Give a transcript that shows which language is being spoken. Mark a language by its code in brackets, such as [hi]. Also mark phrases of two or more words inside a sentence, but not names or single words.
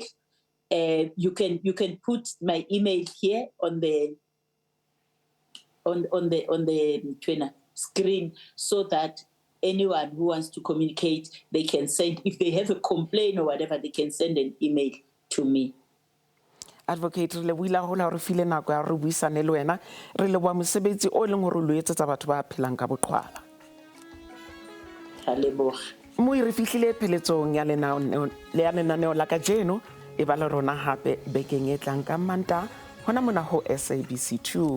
[en] You can put my email here on the screen, so that anyone who wants to communicate, they can send. If they have a complaint or whatever, they can send an email to me. [st] Advocate le wila hola re file nako ya re buisane le wena re le bua mosebetsi o leng hore lo etsetsa batho ba phelang ka boqhwala. Mo re fihlile pheletsong ya lenaneo la kajeno e ba le rona hape bekeng e tlang ka Manta hona mona ho SABC2.